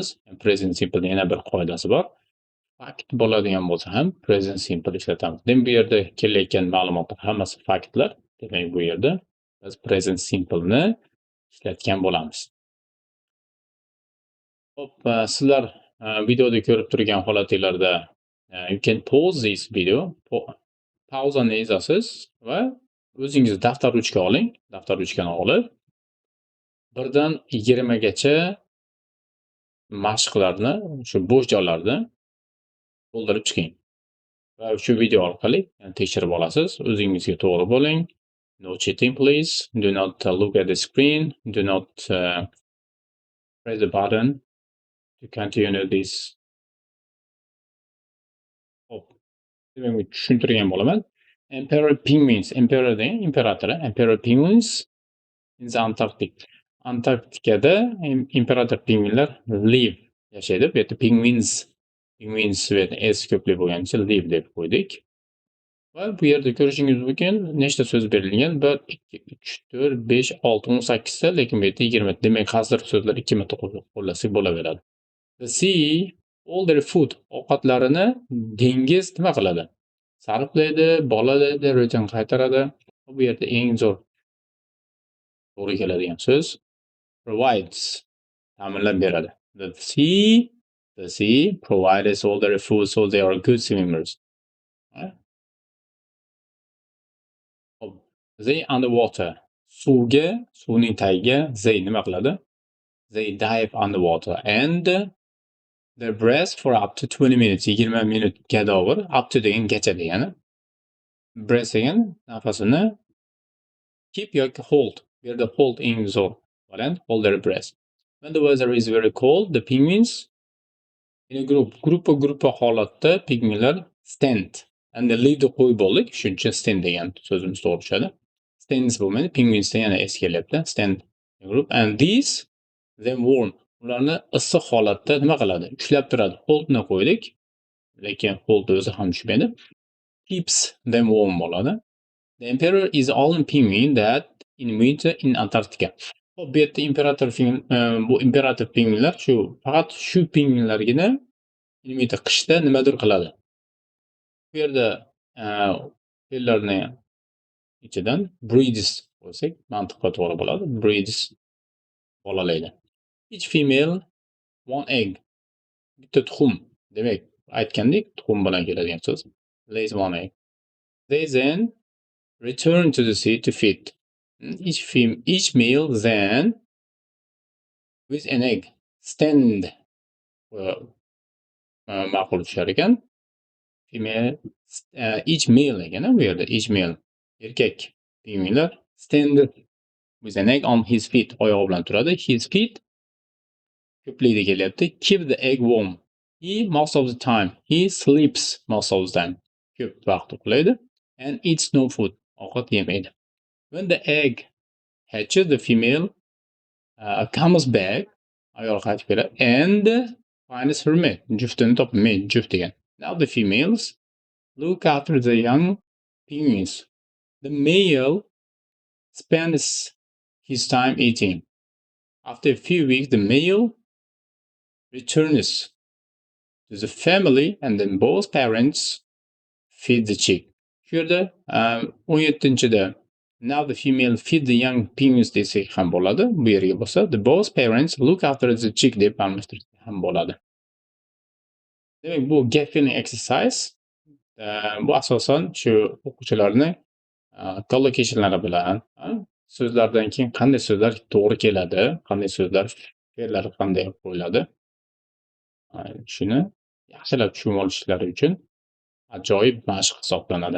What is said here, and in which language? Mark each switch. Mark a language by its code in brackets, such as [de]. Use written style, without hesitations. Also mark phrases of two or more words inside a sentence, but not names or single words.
[en] Present simplening [uz] yana bir qoidasi bor. Fakt bo'ladigan bo'lsa ham [en] present simple [uz] ishlatamiz. Demak, bu yerda kelayotgan ma'lumotlar hammasi faktlar. Demak, bu yerda biz [en] present simpleni [uz] ishlatgan bo'lamiz. Hop, sizlar videoda ko'rib turgan holatinglarda [en] you can pause this video. [uz] Pauzani ezasiz va o'zingiz daftar ruchka oling. Daftar ruchkani olib, 1 dan 20 gacha mashqlarni, shu bo'sh joylarni to'ldirib chiqing. Va shu video orqali tekshirib olasiz. O'zingizga to'g'ri bo'ling. [en] No cheating, please. Do not look at the screen. Do not press the button to continue this. [uz] Hop. Demak, tushuntirgan bo'laman. [en] Emperor penguins. [uz] Emperor degan imperator. [en] Emperor penguins in the Antarctic. [uz] Antarktikada imperator pingvinlar live yashaydi. Bu yerda penguins s ko'plik bo'lganicha live deb qo'ydik. Va bu yerda ko'rishingiz mumkin nechta so'z berilgan? 1 2 3 4 5 6 18 ta, lekin bu yerda 20 ta. Demak, hozir so'zlar 2 marta qo'llasak bo'laveradi. [en] The sea all their food, [uz] ovqatlarini dengiz nima qiladi? Sarflaydi, bolalaydi, return qaytaradi. Bu yerda eng zo'r to'g'ri keladigan so'z provides, ta'minlab beradi. [en] The sea provides all their food, so they are good swimmers. They underwater. [uz] Suvning tagiga they nima qiladi? [en] They dive underwater and they breathe for up to 20 minutes. [uz] 20 minutga davr, [en] up to [uz] degangacha degani. Breath degan nafasini keep yoki hold. Bu yerda hold eng zo'r variant, [en] hold their breath. When the weather is very cold, the penguins in a [uz] gruppa holatda pingvinlar [en] stand. And the lead [uz] qo'y bo'ldik, shuncha stand degan so'zimiz to'g'ri tushadi. Stands bo'lmaydi, penguins yana es kelyapti. [en] Stand group and these them warm. [uz] Ularni issiq holatda nima qiladi? Ushlab turadi. Holdni qo'ydik, lekin hold o'zi ham tushmaydi. [en] Keeps them warm bo'ladi. The emperor is all penguin that in winter in Antarctica. [uz] Bu yerda bu imperator pingvinlar faqat shu pingvinlargina qishda nimadir qiladi. Bu yerda fillarni ichidan breeds bo'lsak, mantiqqa to'g'ri bo'ladi. Breeds bolalaydi. [en] Each female one egg. [uz] Bitta tuxum. Demak, aytgandik, tuxum bilan keladigan so'z. [en] Lays one egg. They then return to the sea to feed. Each male then with an egg stand. [uz] Ma'qul tushar ekan. [en] Female each male [uz] ekan bu yerda [en] each male [uz] erkak pingvinlar [en] stand with an egg on his feet, [uz] oyog'i bilan turadi. [en] His feet [uz] ko'plikda kelyapti. [en] Keep the egg warm. He most of the time he sleeps most of the time. [uz] Ko'p vaqt uxlaydi [en] and eats no food. [uz] Ovqat yemaydi. [en] When the egg hatches, the female comes back, [uz] ayol qaytib keladi [en] and finds her mate. [uz] Juftini topib, mate juft degan. [en] Now the females look after the young penguins. The male spends his time eating. After a few weeks, the male returns to the family and then both parents feed the chick. Here, 17-da now the female feed the young penguins [uz] desak ham bo'ladi. Bu yerga bo'lsa, [en] the both parents look after the chick [uz] deb almashtirsak ham bo'ladi. Demak, bu [en] gap filling exercise. [uz] Bu asosan shu o'quvchilarni collocationlari bilan so'zlardan keyin qanday so'zlar to'g'ri keladi, qanday so'zlar fe'llari qanday qo'yiladi, shuni yaxshilab tushunib olishlari uchun ajoyib mashq hisoblanadi.